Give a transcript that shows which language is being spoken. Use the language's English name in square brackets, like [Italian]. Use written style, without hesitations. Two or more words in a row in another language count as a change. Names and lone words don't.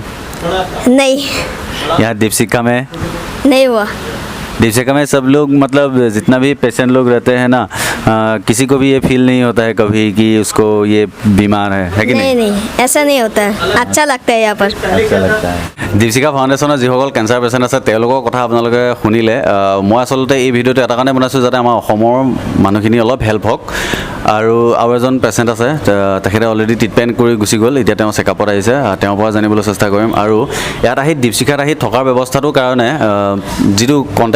[Hindi] नहीं यहाँ दीपशिखा में नहीं हुआ दीपशिखा में सब लोग मतलब जितना भी पेशेंट लोग रहते हैं ना किसी को भी ये फील नहीं होता है कभी कि उसको ये बीमार है कि नहीं नहीं ऐसा नहीं होता है अच्छा लगता है यहाँ पर अच्छा लगता है [Assamese] দীপশিখা ফাউণ্ডেশ্যনৰ যিসকল [English] cancer patient [Assamese] আছে তেওঁলোকৰ কথা আপোনালোকে শুনিলে মই আচলতে এই ভিডিঅ'টো এটা কাৰণে বনাইছোঁ যাতে আমাৰ অসমৰ মানুহখিনি অলপ হেল্প হওক আৰু এজন পেচেণ্ট আছে তেখেতে [English] already treatment [Assamese] কৰি গুচি গ'ল এতিয়া তেওঁ চেকআপত আহিছে তেওঁৰ পৰা জানিবলৈ চেষ্টা কৰিম আৰু ইয়াত আহি দীপশিখাত আহি থকাৰ ব্যৱস্থাটোৰ কাৰণে যিটো কণ্টেক্ট